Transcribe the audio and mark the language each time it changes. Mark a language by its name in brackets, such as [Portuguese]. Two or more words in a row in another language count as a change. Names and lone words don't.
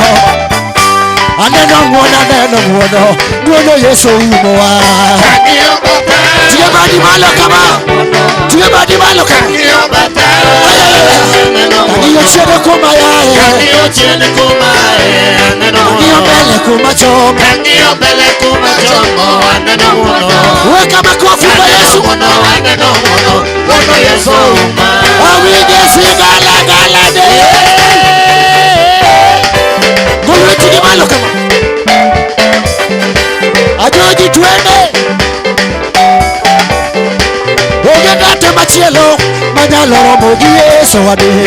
[Luo (Kenya and Tanzania)] Aneno ng'uono, ng'uono Yesu umowa. Tiga badi malo kama. Kang'iyo chiedo kuma yae. Kang'iyo mbele kuma chomo. [Swahili] Weka makofi kwa Yesu. [Luo (Kenya and Tanzania)] Awinje sigala de. Ng'uono tiga malo kama. [Swahili] Ajoji twende. [Luo (Kenya and Tanzania)] Onge ng'ate machielo manyalo romo gi Yesu wade.